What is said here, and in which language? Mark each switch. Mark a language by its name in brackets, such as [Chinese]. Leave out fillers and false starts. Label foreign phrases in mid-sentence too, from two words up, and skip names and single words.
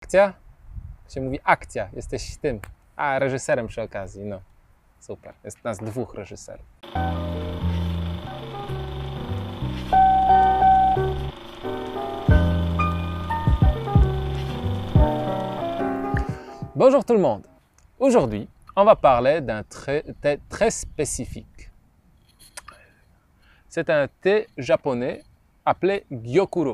[Polish] Akcja się mówi akcja, jesteś tym, reżyserem przy okazji, no. Super, jest nas dwóch reżyserów. [French] Bonjour tout le monde. Aujourd'hui, on va parler d'un thé très spécifique. C'est un thé japonais appelé Gyokuro.